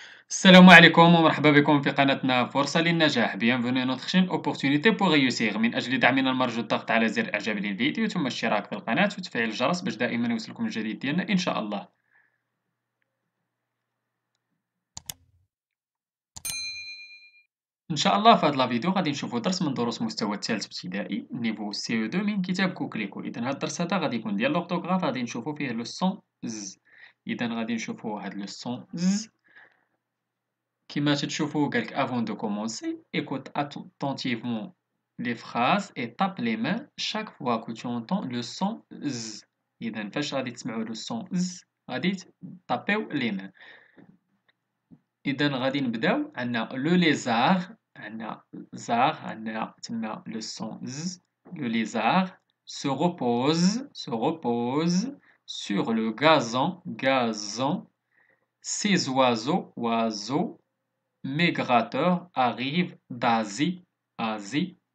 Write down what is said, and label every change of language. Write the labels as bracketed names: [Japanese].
[Arabic] السلام عليكم ومرحبا بكم في قناتنا فرصة للنجاح. [French] Bienvenue à notre chaîne Opportunité pour réussir. [Arabic] من أجل دعمنا المرجو الضغط على زر إعجاب للفيديو ثم الاشتراك في القناة وتفعيل الجرس باش دائما يوصلكم الجديد ديالنا إن شاء الله. إن شاء الله في هذا الفيديو غادي نشوفوا درس من دروس مستوى الثالث ابتدائي نيفو سي او 2 من كتاب كوكليكو. إذا هذا الدرس هذا غادي يكون ديال لورتوغراف، غادي نشوفوا فيه لو سون ز. إذا غادي نشوفوا هاد لو سون ز. [French] Kima [Arabic] تشوفوا قالك [French] avant de commencer, écoute attentivement les phrases et tape les mains chaque fois que tu entends le son z. [Arabic] إذا فاش غادي تسمعوا [French] le son z [Arabic] غادي تابيو [French] les mains. [Arabic] إذا غادي نبداو. عندنا le lézard، عندنا زار، عندنا تما le son z. [French] Le lézard se repose sur le gazon. Ces oiseaux migrateurs arrivent d'Asie.